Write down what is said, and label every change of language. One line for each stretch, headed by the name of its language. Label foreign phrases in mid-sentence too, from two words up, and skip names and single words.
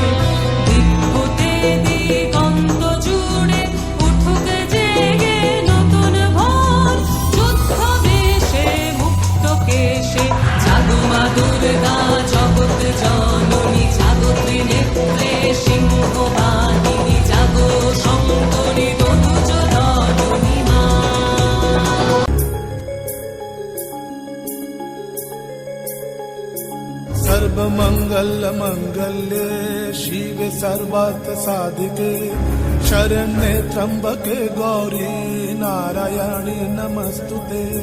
Bangla: দিগ্গতে দিগন্ত জুড়ে উঠুক জেগে নতুন ভোর। যুদ্ধ বেশে মুক্ত কেশে জাগো মা দুর্গা জগৎ জননী। জাগো ত্রিনেত্রে সিংহ বাহিনী, জাগো শঙ্করী তনুজ দলনী মা।
Sanskrit: सर्वमंगल मंगल्ये शिवे सर्वार्थ साधिके शरण्ये त्र्यंबके गौरी नारायणी नमस्तुते।